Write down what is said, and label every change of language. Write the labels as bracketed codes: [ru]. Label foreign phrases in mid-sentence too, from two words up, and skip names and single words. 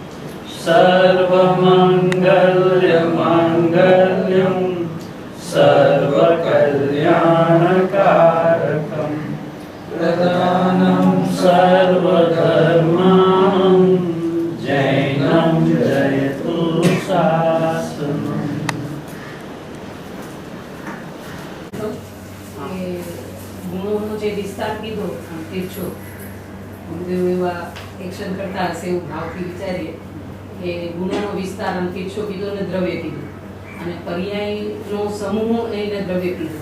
[sa] सर्वमंगल्य मांगल्यम सर्वकल्याणकारकम प्रदानं सर्वधर्मां जैनं जयतु शासनम्। [gu] ગુણોનો જે વિસ્તાર કીધો તીર્છો ગુરુદેવ એવા એક્શન કરતા હશે એવું ભાવથી વિચારીએ કે ગુણોનો વિસ્તાર આમ તીર્છો કીધો ને દ્રવ્ય કીધું અને પર્યાયનો સમૂહ એને દ્રવ્ય કીધું.